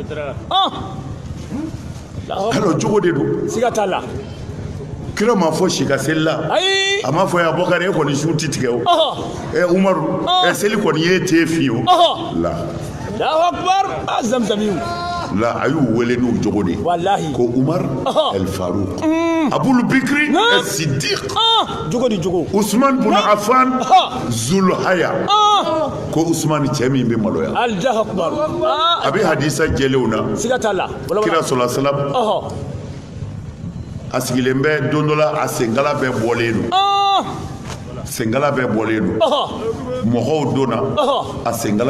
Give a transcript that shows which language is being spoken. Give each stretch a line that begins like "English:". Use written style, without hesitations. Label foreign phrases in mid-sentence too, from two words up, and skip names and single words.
Bambara: alors jogo de don siga t'a la kira ma fɔ si ka seli la a ma fɔ ya Bakari e kɔni su tɛ tigɛ o Umaru seli kɔni ye te fi o la
Arabic: الله أكبر Zamzam
Bambara: la a y'u wele n'u jogo de wallahi ko Umar El Farouk Abul Bakr as-Siddiq jogo di jogo Usman bin Affan Zulhaya ko Usman cɛ min bɛ maloya
Arabic: الله أكبر
Bambara: a bɛ hadisa jɛlenw na siga t'a la kira sɔla salam a sigilen bɛ don dɔ la a senkala bɛɛ bɔlen don senkala bɛɛ bɔlen don mɔgɔw donna a senkala